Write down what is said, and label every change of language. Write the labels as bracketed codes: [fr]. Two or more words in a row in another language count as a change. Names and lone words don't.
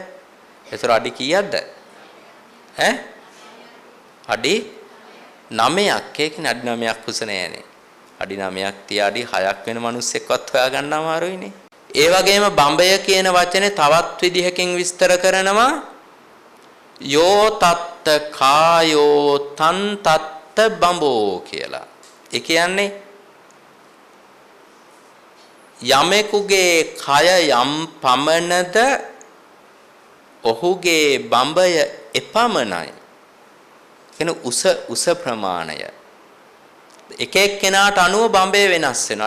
[si] ඒතර අඩි කීයක්ද? ඈ? අඩි 9ක්. ඒ කියන්නේ අඩි 9ක් උස නෑනේ. අඩි 9ක් තියා අඩි 6ක් වෙන මිනිස්සෙක්වත් හොයාගන්න අමාරුයිනේ. ඒ වගේම බඹය කියන වචනේ තවත් විදිහකින් විස්තර කරනවා [pi] යෝ තත්ත කායෝ තන් තත්ත බඹෝ [si] කියලා. ඒ කියන්නේ යමෙකුගේ කය යම් පමණද ඔහුගේ බඹය එපමණයි. කියන උස ප්‍රමාණය එක එක්කෙනාට අනුව බඹය වෙනස් වෙනවා.